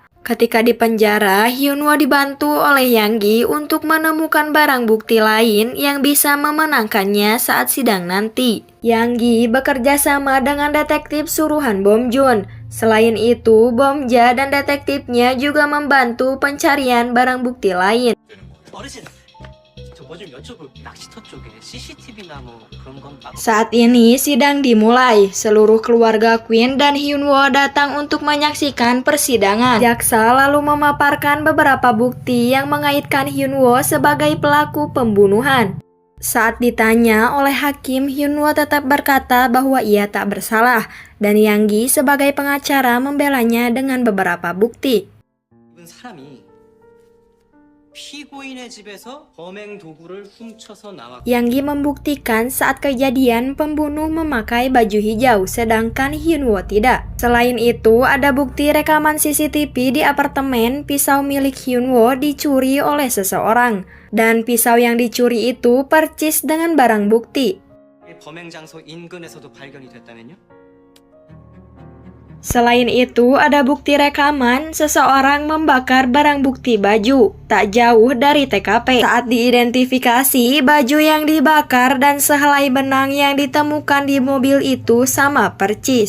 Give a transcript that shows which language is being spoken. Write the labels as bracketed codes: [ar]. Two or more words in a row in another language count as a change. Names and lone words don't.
[id] Ketika di penjara, Hyun-woo dibantu oleh Yang-gi untuk menemukan barang bukti lain yang bisa memenangkannya saat sidang nanti. Yang-gi bekerja sama dengan detektif suruhan Bom Joon. Selain itu, Bom Ja dan detektifnya juga membantu pencarian barang bukti lain. [ko] 어르신, 저 뭐 좀 여쭤볼 낚시터 쪽에 CCTV나 뭐 그런 건 [id] Saat ini sidang dimulai. Seluruh keluarga Queen dan Hyun-woo datang untuk menyaksikan persidangan. Jaksa lalu memaparkan beberapa bukti yang mengaitkan Hyun-woo sebagai pelaku pembunuhan. Saat ditanya oleh hakim, Hyun-woo tetap berkata bahwa ia tak bersalah, dan Yang-gi sebagai pengacara membelanya dengan beberapa bukti. [ko] 입은 사람이 피고인의 집에서 범행 도구를 훔쳐서 나왔고 [id] Yang Gi membuktikan saat kejadian pembunuh memakai baju hijau sedangkan Hyunwoo tidak. Selain itu, ada bukti rekaman CCTV di apartemen pisau milik Hyunwoo dicuri oleh seseorang. Dan pisau yang dicuri itu percis dengan barang bukti. [ko] 범행 장소 인근에서도 발견이 됐다면요? [id] Selain itu, ada bukti rekaman seseorang membakar barang bukti baju tak jauh dari TKP. Saat diidentifikasi, baju yang dibakar dan sehelai benang yang ditemukan di mobil itu sama percis.